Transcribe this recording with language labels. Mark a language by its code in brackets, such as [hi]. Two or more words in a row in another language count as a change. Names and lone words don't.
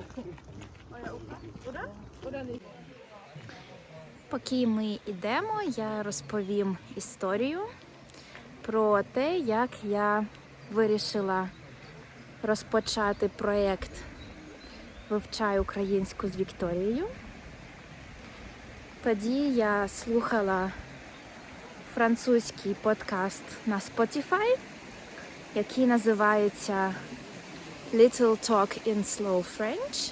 [de] Euer Opa, oder? Oder nicht? [uk] Поки ми йдемо, я розповім історію про те, як я вирішила розпочати проєкт «Вивчай українську з Вікторією». Тоді я слухала французький подкаст на Spotify, який називається Little Talk in Slow French.